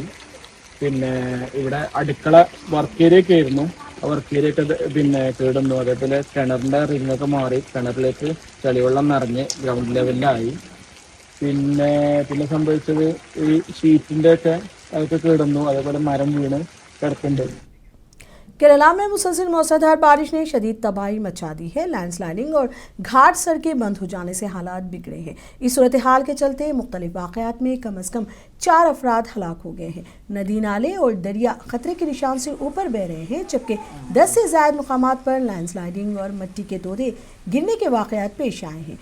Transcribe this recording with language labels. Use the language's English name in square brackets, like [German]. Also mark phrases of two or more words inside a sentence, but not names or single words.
[Malayalam] പിന്നെ ഇവിടെ അടുക്കള [English] work area [Malayalam] ഒക്കെ ആയിരുന്നു. ആ [English] work area [Malayalam] ഒക്കെ കേടുന്നു. അതേപോലെ കിണറിന്റെ റിങ്ങൊക്കെ മാറി കിണറിലേക്ക് ചെളിവെള്ളം നിറഞ്ഞ് ഗ്രൗണ്ട് ലെവലിലായി. പിന്നെ സംഭവിച്ചത് ഈ ഷീറ്റിന്റെ ഒക്കെ അതൊക്കെ കേടുന്നു. അതേപോലെ മരം വീണ് കിടക്കുന്നുണ്ട്. [Urdu] کیرالہ میں مسلسل موسلا دھار بارش نے شدید تباہی مچا دی ہے. لینڈ سلائیڈنگ اور گھاٹ سڑکیں بند ہو جانے سے حالات بگڑے ہیں. اس صورت حال کے چلتے مختلف واقعات میں کم سے کم 4 افراد ہلاک ہو گئے ہیں. ندی نالے اور دریا خطرے کے نشان سے اوپر بہہ رہے ہیں، جبکہ 10 سے زائد مقامات پر لینڈ سلائیڈنگ اور مٹی کے تودے گرنے کے واقعات پیش آئے ہیں.